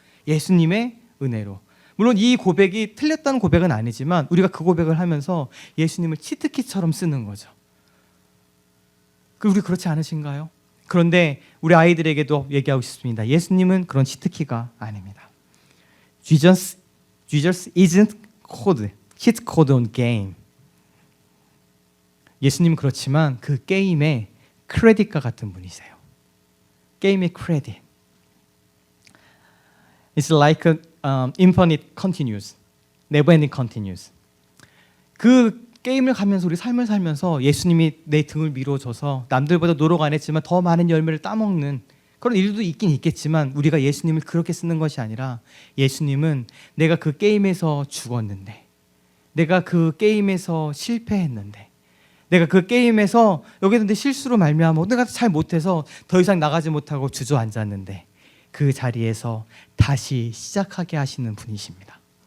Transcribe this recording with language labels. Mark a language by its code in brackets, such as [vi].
[ko] 예수님의 은혜로. 물론 이 고백이 틀렸다는 고백은 아니지만 우리가 그 고백을 하면서 예수님을 치트키처럼 쓰는 거죠. 우리 그렇지 않으신가요? 그런데 우리 아이들에게도 얘기하고 싶습니다. 예수님은 그런 치트키가 아닙니다. [en] Jesus isn't code, cheat code on game. [ko] 예수님은 그렇지만 그 게임의 크레딧과 같은 분이세요. 게임의 크레딧. [en] It's like a infinite continuous, never ending continuous. [ko] 그 게임을 가면서 우리 삶을 살면서 예수님이 내 등을 밀어줘서 남들보다 노력 안 했지만 더 많은 열매를 따먹는 그런 일도 있긴 있겠지만, 우리가 예수님을 그렇게 쓰는 것이 아니라 예수님은 내가 그 게임에서 죽었는데, 내가 그 게임에서 실패했는데, 내가 그 게임에서 여기서 내 실수로 말미암아 내가 잘 못해서 더 이상 나가지 못하고 주저앉았는데 그 자리에서 다시 시작하게 하시는 분이십니다.